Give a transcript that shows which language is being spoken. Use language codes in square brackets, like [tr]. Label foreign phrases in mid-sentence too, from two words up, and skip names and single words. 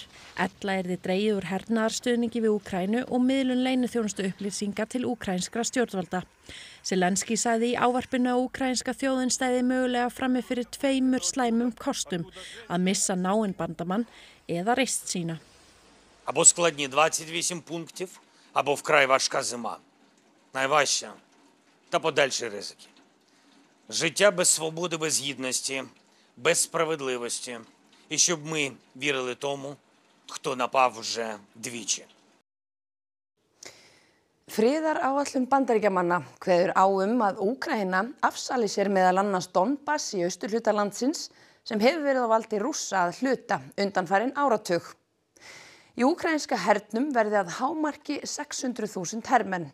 [is] Ella yrði dregið úr hernaðarstuðningi við Úkraínu og miðlun leyniþjónustu upplýsinga til úkraínskra stjórnvalda. Zelenski sagði í ávarpinu að úkraínska þjóðin stæði mögulega frammi fyrir tveimur slæmum kostum, að missa náinn bandamann eða reisn sína. [uk] Або складні 28 пунктів, або вкрай важка зима. Найважча та подальші ризики. Життя без свободи, без гідності, без справедливості. І щоб ми вірили тому, хто напав вже двічі. [is] Friðaráætlun Bandaríkjamanna kveður á að Úkraína afsali sér meðal annars Donbass í austurhluta landsins sem hefur verið á valdi Rússa að hluta undanfarin áratug. Í úkraínska hernum verði að hámarki 600.000 hermenn.